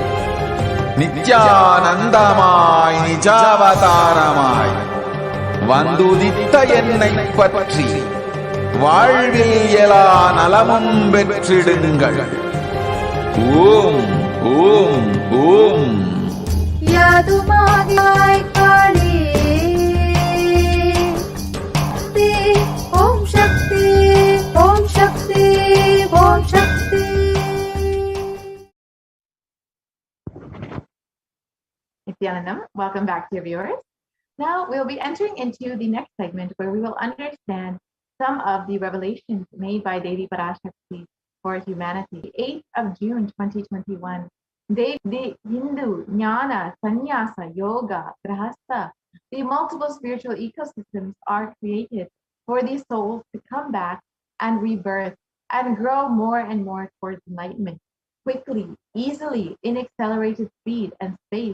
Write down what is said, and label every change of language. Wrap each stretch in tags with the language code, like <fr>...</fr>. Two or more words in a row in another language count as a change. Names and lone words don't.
<ta>நித்யானந்தமாய் நிஜாவதாரமாய் வந்துதித்த என்னை பற்றி வாழ்வில் எல்லா நலமும் பெற்றிடுங்கள். ஓம் ஓம் ஓம்.</ta> <sa>यादुमादियाय काली ॐ शक्ति ॐ शक्ति ॐ शक्ति.</sa> <en>Nithyanandam, welcome back to your viewers. Now we'll be entering into the next segment where we will understand some of the revelations made by Devi Parashakti for humanity. 8th of June 2021. The Hindu, Jnana, Sannyasa, Yoga, Grahastha, the multiple spiritual ecosystems are created for these souls to come back and rebirth and grow more and more towards enlightenment, quickly, easily, in accelerated speed and space.</en>